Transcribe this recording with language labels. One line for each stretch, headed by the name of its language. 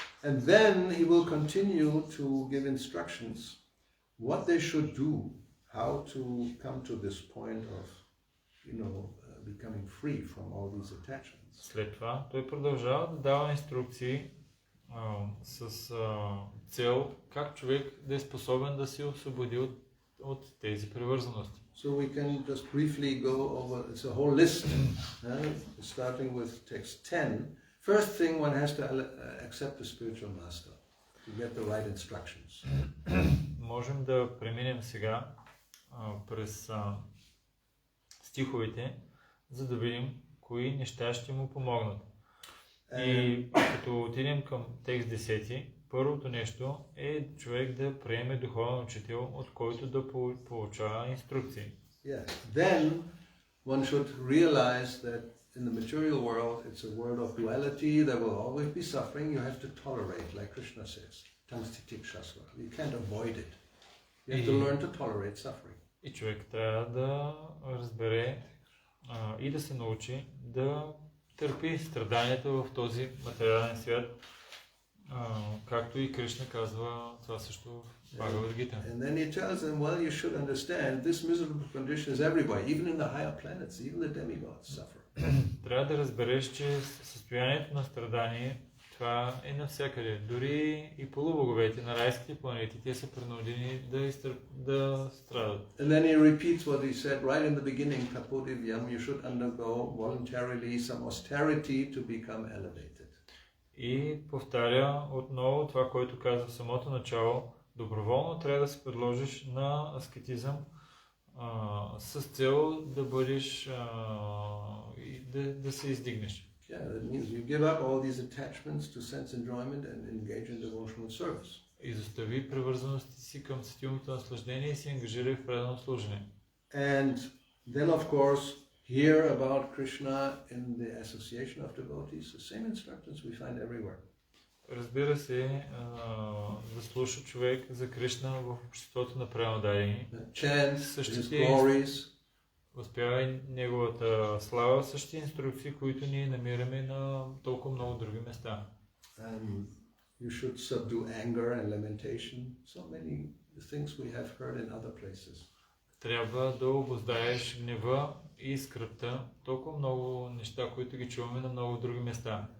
English: And then he will continue to give instructions what they should do, how to come to this point of, becoming free from all these attachments.
Bulgarian: След това той продължава да дава инструкции с цел как човек да е способен да се освободи от тези привързаности.
English: So we can just briefly go over, it's a whole list, starting with text 10. First thing, one has to accept the spiritual master to get the right instructions.
Bulgarian: Можем да преминем сега през стиховете, за да видим кои неща ще му помогнат. И като отидем към текст 10, първото нещо е човек да приеме духовен учител, от който да получава инструкции.
English: Yes. Then one should realize that in the material world it's a world of duality. There will always be suffering. You have to tolerate, like Krishna says. Tamstitik shasva. You can't avoid it. You have to learn to tolerate suffering.
Bulgarian: И човек трябва да разбере и да се научи да търпи страданията в този материален свят, както и Кришна казва това също в Бхагавад Гита.
English: And then he tells them, well, you should understand this miserable condition is everywhere, even in the higher planets, even the demigods suffer.
Bulgarian: Трябва да разбереш, че състоянието на страдание това е навсякъде. Дори и полубоговете на райските планети, те са принудени да страдат.
English: And then he repeats what he said right in the beginning, Tapodivyam, you should undergo voluntarily some austerity to become elevated.
Bulgarian: И повтаря отново това, което каза в самото начало. Доброволно трябва да се предложиш на аскетизъм с цел да бъдеш и да се издигнеш.
English: Yeah, that means you give up all these attachments to sense enjoyment and engage in devotional service.
Bulgarian: Изостави привързаността си към сетивното наслаждение и се ангажирай в предано служене.
English: And then of course hear about Krishna in the association of devotees. The same instructions we find everywhere.
Bulgarian: Разбира се, да слуша човек за Кришна в обществото на преданодайни.
English: Chant his glories.
Bulgarian: Възпява неговата слава, същите инструкции, които ние намираме на толкова много други места.
English: You should subdue anger and lamentation. So many things we have heard in other places.
Bulgarian: Трябва да обуздаеш гнева и скръпта. Толкова много неща, които ги чуваме на много други места.